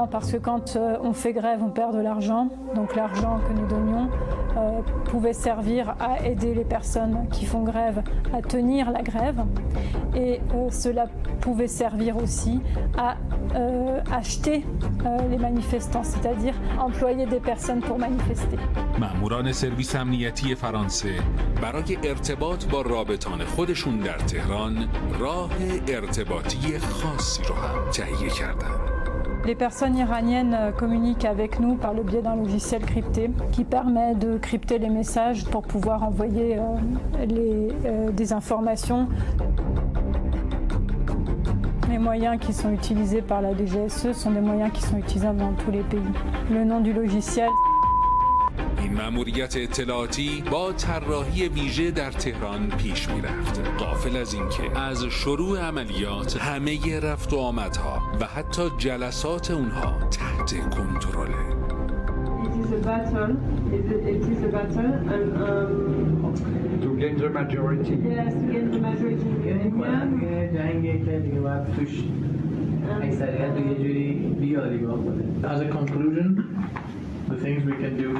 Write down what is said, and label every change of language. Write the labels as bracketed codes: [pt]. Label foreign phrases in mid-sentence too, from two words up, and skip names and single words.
[fr] Parce que quand on fait grève, on perd de l'argent. Donc l'argent que nous donnions pouvait servir à aider les personnes qui font grève à tenir la grève. Et cela pouvait servir aussi à acheter les manifestants, c'est-à-dire employer des personnes pour manifester. [fa] ماموران سرویس امنیتی فرانسه برای ارتباط با رابطان خودشون در تهران راه ارتباطی خاصی رو هم تهیه کردند. [fr] Les personnes iraniennes communiquent avec nous par le biais d'un logiciel crypté qui permet de crypter les messages pour pouvoir envoyer des informations. Les moyens qui sont utilisés par la DGSE sont des moyens qui sont utilisables dans tous les pays. Le nom du logiciel. [fa] این مأموریت اطلاعاتی با طراحی ویژه در تهران پیش می‌رفت، غافل از اینکه از شروع عملیات همه رفت و آمدها و حتی جلسات اونها تحت کنترله. [en] To gain the majority. Yes, to gain the majority. As a conclusion, the things we can do.